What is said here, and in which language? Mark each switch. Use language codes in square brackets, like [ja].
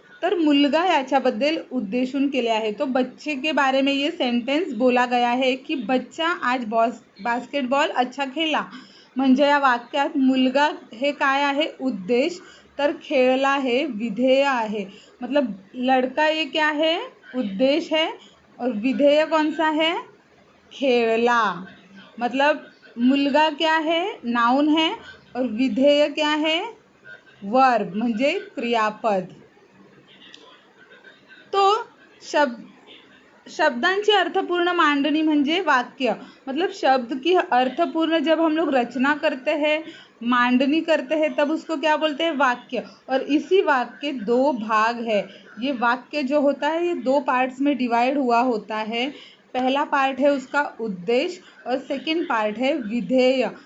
[mr] तर मुलगा याच्याबद्दल उद्देशून केले आहे। [hi] तो बच्चे के बारे में ये सेंटेंस बोला गया है कि बच्चा आज बास्केटबॉल अच्छा खेळला। [mr] म्हणजे या वाक्यात मुलगा हे काय आहे, उद्देश, तर खेळला हे विधेय आहे। [hi] मतलब लड़का ये क्या है, उद्देश है, और विधेय कौन सा है, खेळला। मतलब मुलगा क्या है, नाउन है, और विधेय क्या है, वर्ब [mr] म्हणजे क्रियापद। तो शब्दांची अर्थपूर्ण मांडनी म्हणजे वाक्य। [hi] मतलब शब्द की अर्थपूर्ण जब हम लोग रचना करते हैं, मांडनी करते हैं, तब उसको क्या बोलते हैं, वाक्य। और इसी वाक्य 2 भाग है। ये वाक्य जो होता है ये 2 पार्ट्स में डिवाइड हुआ होता है। पहला पार्ट है उसका उद्देश्य और सेकंड पार्ट है विधेय।